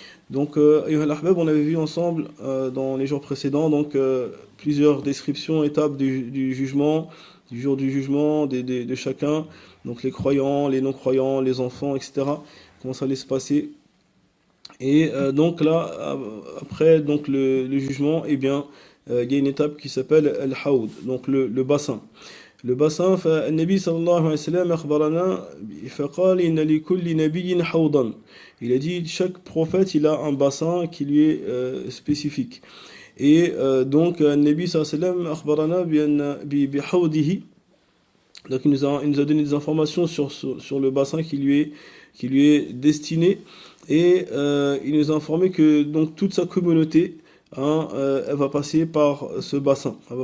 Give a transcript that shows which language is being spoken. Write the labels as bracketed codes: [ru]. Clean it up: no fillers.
[fr] Donc, [ar] أيها الأحباب, [fr] on avait vu ensemble dans les jours précédents donc plusieurs descriptions, étapes du jugement, du jour du jugement de chacun, donc les croyants, les non-croyants, les enfants, etc. Comment ça allait se passer. Et donc là, après donc le jugement, eh bien, il y a une étape qui s'appelle al-hawd, donc le bassin. Le bassin, [ar] فالنبي صلى الله عليه وسلم أخبرنا فقال إن لكل نبي حوضا. [fr] Il a dit chaque prophète il a un bassin qui lui est spécifique. Et donc [ar] النبي صلى الله عليه وسلم أخبرنا بحوضه. [fr] Donc il nous a donné des informations sur le bassin qui lui est destiné. Et il nous a informé que donc toute sa communauté elle va passer par ce bassin.